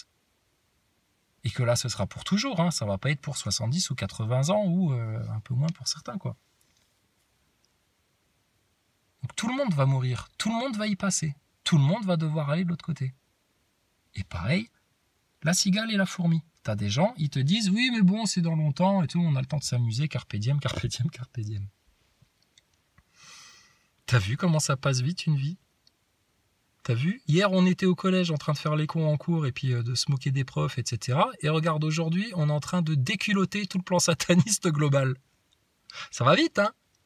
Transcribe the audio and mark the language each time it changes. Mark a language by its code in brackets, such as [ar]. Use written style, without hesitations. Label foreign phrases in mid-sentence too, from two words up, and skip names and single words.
[fr] Et que là, ce sera pour toujours, hein. Ça va pas être pour 70 ou 80 ans ou un peu moins pour certains, quoi. Donc tout le monde va mourir, tout le monde va y passer, tout le monde va devoir aller de l'autre côté. Et pareil, la cigale et la fourmi. T'as des gens, ils te disent « Oui, mais bon, c'est dans longtemps et tout, on a le temps de s'amuser, [la] carpe diem, carpe diem, carpe diem. [fr] » T'as vu comment ça passe vite, une vie? T'as vu? Hier, on était au collège en train de faire les cons en cours et puis de se moquer des profs, etc. Et regarde, aujourd'hui, on est en train de déculotter tout le plan sataniste global. Ça va vite, hein?